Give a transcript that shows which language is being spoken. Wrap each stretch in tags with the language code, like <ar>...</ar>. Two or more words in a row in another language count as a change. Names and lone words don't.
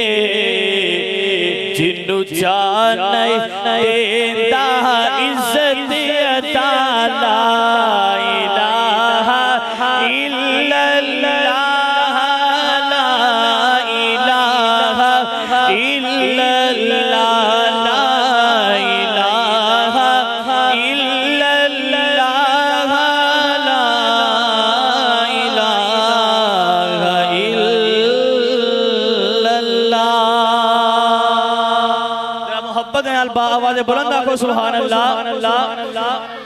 <pa>جنوں جان دیندا عزت عطا.</pa> <ar>لا إله إلا الله لا إله إلا الله لا إله</ar> <pa>آواز بلند آکھو</pa> <ar>سبحان الله.</ar>